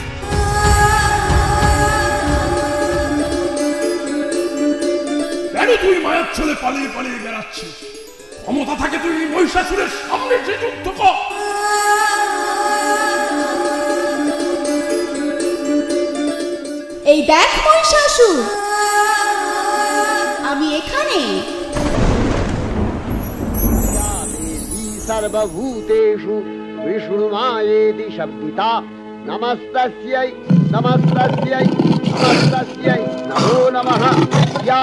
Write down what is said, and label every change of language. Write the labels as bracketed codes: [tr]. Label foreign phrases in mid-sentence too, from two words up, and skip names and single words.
[bn] কেন তুই মায়ের ছেলে পালিয়ে পালিয়ে বেড়াচ্ছিস? ক্ষমতা থাকে তুই মহিষাসুরের সামনে যে যুদ্ধ কর। এই দেখ মহিষাসুর, আমি এখানে। [sa] सर्वभूतेषु विष्णुमायेति शब्दिता नमस्तस्यै नमस्तस्यै नमस्तस्यै नमो नमः या